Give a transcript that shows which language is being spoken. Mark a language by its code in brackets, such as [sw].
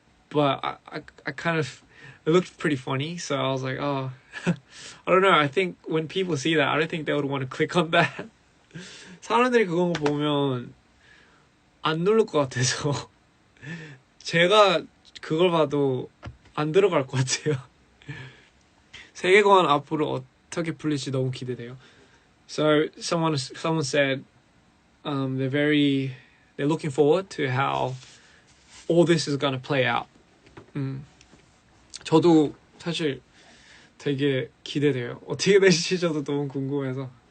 [en] but I kind of, it looked pretty funny, so I was like, oh, I don't know. I think when people see that, I don't think they would want to click on that. [ko] 사람들이 그거 보면 안 누를 것 같아서 제가 그걸 봐도 안 들어갈 것 같아요. 세계관 앞으로 어떻게 풀릴지 너무 기대돼요. [en] So someone said they're looking forward to how all this is gonna play out. [ko] 저도 사실 되게 기대돼요. 어떻게 될지 저도 너무 궁금해서.